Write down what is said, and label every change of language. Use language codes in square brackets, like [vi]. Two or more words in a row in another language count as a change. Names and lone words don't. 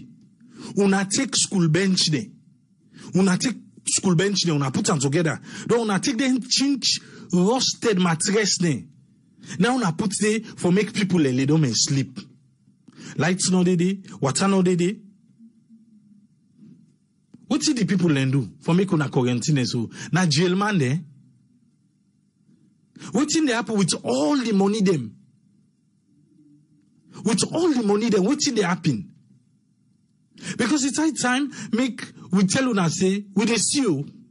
[pcm] Una take school bench there. Una take school bench there, una put them together. Then una take them chinch rusted mattress there. Now una put there for make people lay down and sleep. Lights no dey, water no dey. What did the people then do for make una quarantine so? Na jail man there. What did they happen with all the money them? With all the money them, what did they happen? Because it's high time make we tell una say we dey see you.